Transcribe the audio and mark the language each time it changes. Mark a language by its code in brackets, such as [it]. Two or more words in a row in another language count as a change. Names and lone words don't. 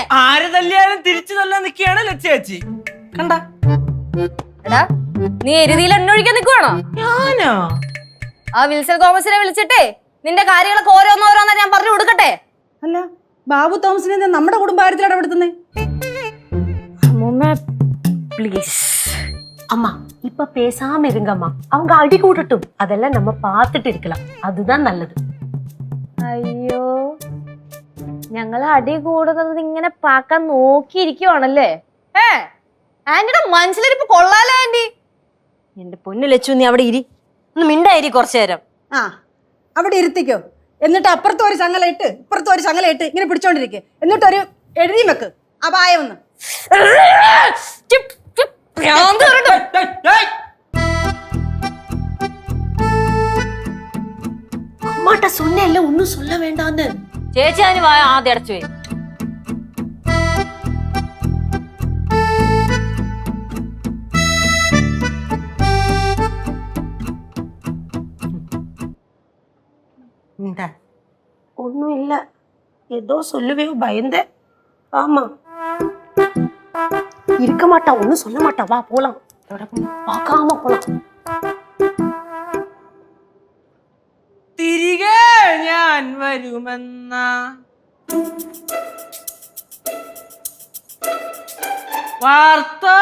[ml] ആര് തല്ലിയാലും തിരിച്ചു തല്ലാൻ നിൽക്കുകയാണ് ലച്ചേച്ചി. കണ്ട എടാ നീ എരുതിയിൽ എണ്ണൊഴിക്കാൻ നിൽക്കുവാണോ? ഞാനോ? ആ വിൽസൺ തോമസിനെ വിളിച്ചിട്ടേ നിന്റെ കാര്യങ്ങളൊക്കെ ഓരോന്നോരോന്നാ ഞാൻ പറഞ്ഞു കൊടുക്കട്ടെ. അല്ല ബാബു തോമസിനെ നമ്മുടെ കുടുംബകാര്യത്തിൽ ഇടപെടുത്തുന്നേ? [ta] அம்மா இப்ப பேசாம இருங்கம்மா. அவங்க அடி கூட்டட்டும், அதெல்லாம் நம்ம பார்த்துட்டு இருக்கலாம். அதுதான் நல்லது. [ml] അയ്യോ ഞങ്ങൾ അടി കൂടുന്നത് ഇങ്ങനെ പാക്കാൻ നോക്കിയിരിക്കുവാണല്ലേ? ആന്റിയുടെ മനസ്സിലിരിപ്പ് കൊള്ളാലോ ആന്റി. എന്റെ പൊന്നു ലച്ചു നീ അവിടെ ഇരി, ഒന്ന് മിണ്ടായിരി കുറച്ചു നേരം. ആ അവിടെ ഇരുത്തിക്കോ. എന്നിട്ട് അപ്പുറത്ത് ഒരു ചങ്ങല ഇട്ട് ഇപ്പുറത്ത് ഒരു ചങ്ങല ഇട്ട് ഇങ്ങനെ പിടിച്ചോണ്ടിരിക്കെ. എന്നിട്ടൊരു എഴുതി വെക്ക് അപായം. [ta] அம்மாட்ட சொன்னேன்ல ஒன்னும் சொல்ல வேண்டாம்னு. [ml] ചേച്ചി അതിന് വായ ആദ്യം അടച്ചു പോയി. [ta] ஒன்னும் இல்ல, ஏதோ சொல்லுவே பயந்தேன். ஆமா இருக்க மாட்டா, ஒன்னும் சொல்ல மாட்டா. வா போலாம், பார்க்காம போலாம். [ml] ഞാൻ വരുമെന്ന വാർത്ത